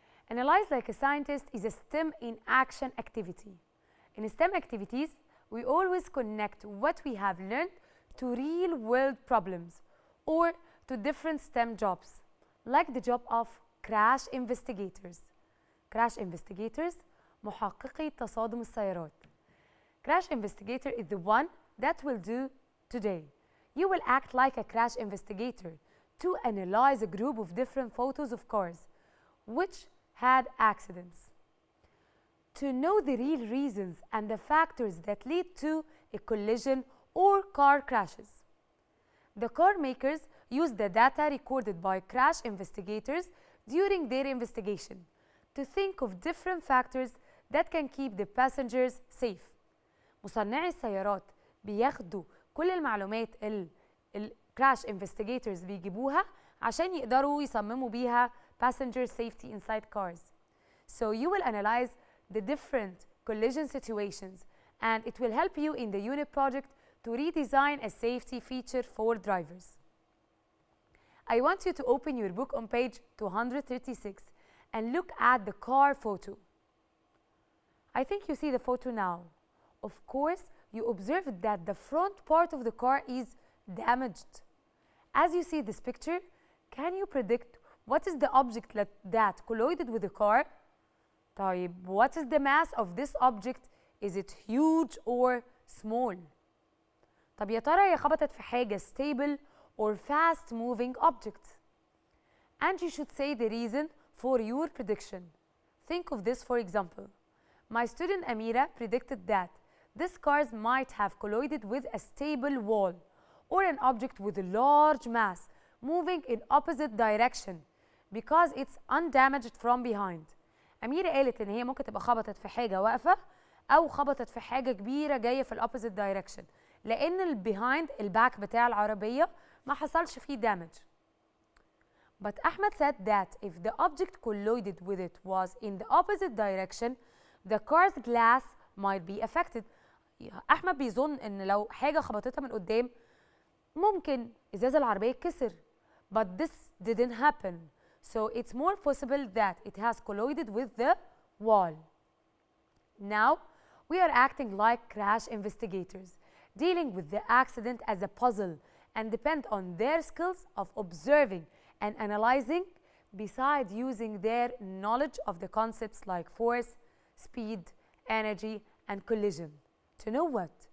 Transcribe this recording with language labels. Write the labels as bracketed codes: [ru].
[en] Analyze like a scientist is a STEM in action activity. In STEM activities, we always connect what we have learned to real world problems or to different STEM jobs, like the job of crash investigators. [ar] Crash investigators, محققي تصادم السيارات. [en] Crash investigator is the one that will do today. You will act like a crash investigator to analyze a group of different photos of cars which had accidents, to know the real reasons and the factors that lead to a collision or car crashes. The car makers use the data recorded by crash investigators during their investigation to think of different factors that can keep the passengers safe. [ar] مصنعي السيارات بياخدوا كل المعلومات الكراش investigators بيجيبوها عشان يقدروا يصمموا بيها [en] passenger safety inside cars. So you will analyze the different collision situations, and it will help you in the unit project to redesign a safety feature for drivers. I want you to open your book on page 236 and look at the car photo. I think you see the photo now. Of course, you observed that the front part of the car is damaged. As you see this picture, can you predict what is the object that collided with the car? طيب, what is the mass of this object? Is it huge or small? [ar] طب يا ترى هي خبطت في حاجة [en] stable or fast moving object? And you should say the reason for your prediction. Think of this, for example. My student Amira predicted that this car might have collided with a stable wall or an object with a large mass moving in opposite direction because it's undamaged from behind. [ar] أميرة قالت إن هي ممكن تبقى خبطت في حاجة واقفة أو خبطت في حاجة كبيرة جاية في ال [en] opposite direction [ar] لأن البيهايند الباك بتاع العربية ما حصلش فيه damage. [en] But Ahmed said that if the object collided with it was in the opposite direction, the car's glass might be affected. [ar] أحمد بيظن إن لو حاجة خبطتها من قدام ممكن إزاز العربية يتكسر. [en] But this didn't happen. So it's more possible that it has collided with the wall. Now, we are acting like crash investigators, dealing with the accident as a puzzle and depend on their skills of observing and analyzing besides using their knowledge of the concepts like force, speed, energy, and collision. To know what?